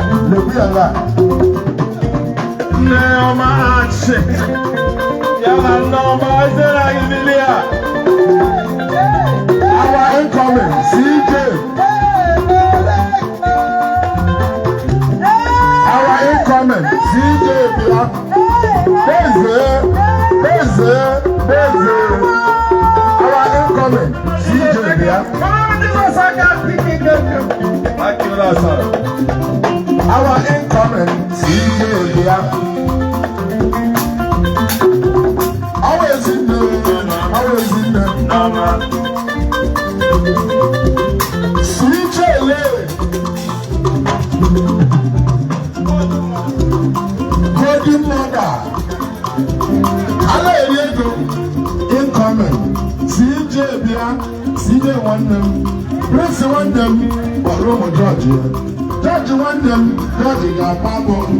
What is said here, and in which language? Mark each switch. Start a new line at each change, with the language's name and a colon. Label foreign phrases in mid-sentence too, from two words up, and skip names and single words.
Igbo: Lebu ya nga. Nneoma Achi. Ya na Nneoma, eze na gị bilie a.
English: Our incoming C J. Our incoming C J bịa. Beze, beze, beze. Our incoming C J bịa. Thank you, Lord, sir. Our incoming C J bịa. Always in there, always in there. C J le. Golden mother.
Igbo: Ala eri ego. Incoming. C J bịa. C J nwanne m. Prince nwanne m. Kpọrọ ụmụ George ya. George nwanne m. George ga-agba mbọ.